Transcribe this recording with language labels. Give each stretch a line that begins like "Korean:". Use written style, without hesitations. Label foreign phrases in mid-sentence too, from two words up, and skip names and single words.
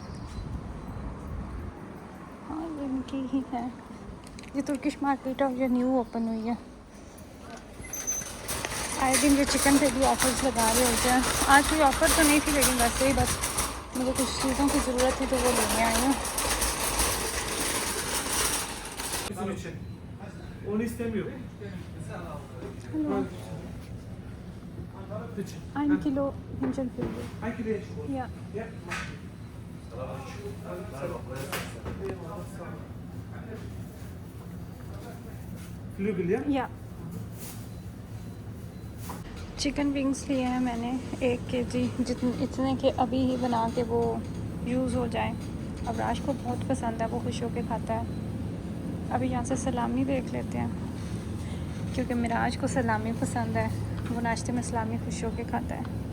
Hindi: हाँ, इनकी ही है, ये
English: Turkish market
Hindi: है और ये
English: new open
Hindi: हुई है। आए दिन ये चिकन पे भी ऑफर्स लगा रहे होते हैं। आज कोई ऑफ़र तो नहीं थी, लेकिन वैसे ही बस मुझे कुछ चीज़ों की ज़रूरत थी तो वो लेने आई हूँ।
Turkish: Onu istemiyor.
German: Ein Kilo Hühnchenfilde.
Turkish: Hangi kiloya çıkıyor?
German: Ja.
Turkish: Ya. Flügel ya?
Hindi: या
English: chicken wings
Hindi: लिए हैं मैंने 1 kg, इतने के अभी ही बना के वो यूज़ हो जाए। अबराश को बहुत पसंद है, वो खुश होकर खाता है। अभी यहाँ से सलामी देख लेते हैं, क्योंकि मिराज को सलामी पसंद है, वो नाश्ते में सलामी खुश होकर खाता है।